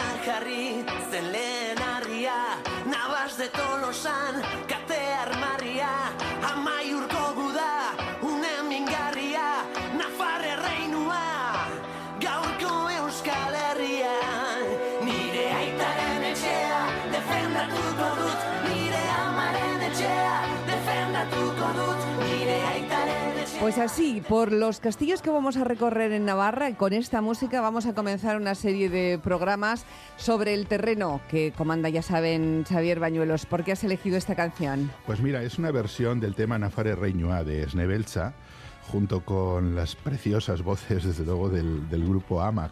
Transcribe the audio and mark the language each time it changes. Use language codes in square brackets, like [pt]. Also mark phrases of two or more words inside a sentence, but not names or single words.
[eu] jarri zen lehen harria, Navas de Tolosan kate armarria, Amaiurko guda une mingarria, Nafarre reinua gaurko Euskal Herrian. Nire aitaren etxea defendatuko dut, nire amaren etxea defendatuko dut, nire aitaren etxea. [es] Pues así, por los castillos que vamos a recorrer en Navarra, con esta música vamos a comenzar una serie de programas sobre el terreno que comanda, ya saben, Xavier Bañuelos. ¿Por qué has elegido esta canción? Pues mira, es una versión del tema Nafarre Reinua de Snebeltza, junto con las preciosas voces, desde luego, del grupo AMAC.